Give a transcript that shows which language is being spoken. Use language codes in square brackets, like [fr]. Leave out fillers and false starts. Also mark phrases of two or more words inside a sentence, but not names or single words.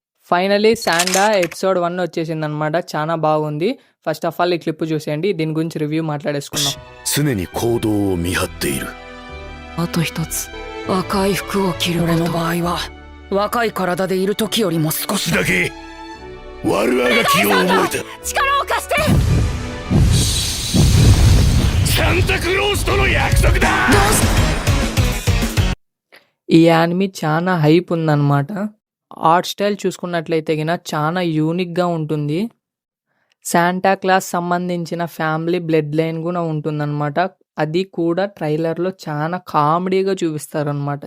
[te] ఫైనలీ శాండా ఎపిసోడ్ 1 వచ్చేసిందనమాట. చాలా బాగుంది. [en] First of all [te] ఈ క్లిప్ చూసేయండి. దీని గురించి రివ్యూ మాట్లాడేసుకుందాం. [ja] 常に行動を見張っている。あと一つ、赤い服を着る。俺の場合は若い体でいる時よりも少しだけ悪あがきを覚えた。力を貸して。サンタクロースとの約束だ。 [te] ఈ యానిమీ చాలా హైప్ ఉందన్నమాట. [en] art style [te] చూసుకున్నట్లయితే గిన చాలా యూనిక్గా ఉంటుంది. శాంటా క్లాస్ సంబంధించిన [en] family blood line [te] కూడా ఉంటుందన్నమాట. అది కూడా ట్రైలర్లో చాలా కామెడీగా చూపిస్తారనమాట.